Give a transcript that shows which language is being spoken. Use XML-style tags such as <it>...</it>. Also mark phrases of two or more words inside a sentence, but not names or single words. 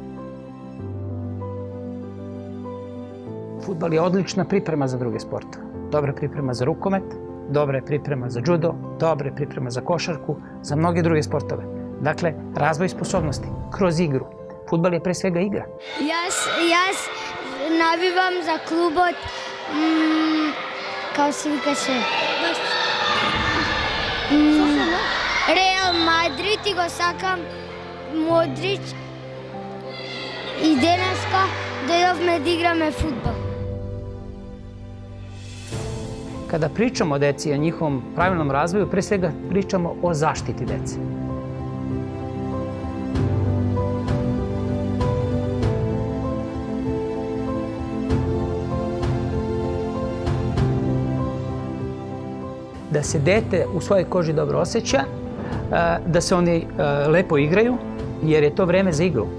<sr>Fudbal je odlična priprema za druge sportove. Dobra priprema za rukomet, dobra je priprema za judo, dobra je priprema za košarku, za mnoge druge sportove. Dakle, razvoj sposobnosti kroz igru. Fudbal je pre svega igra.</sr> <mk>Јас навивам за клубот, како се викаше? Реал Мадрид и го сакам Модрич. И денеска дојдовме да играме фудбал.</mk> <sr>Kada pričamo o deci i o njihovom pravilnom razvoju, pre svega pričamo o zaštiti dece. Da se dete u svojoj koži dobro osjeća, da se oni lepo igraju, jer je to vreme za igru.</sr>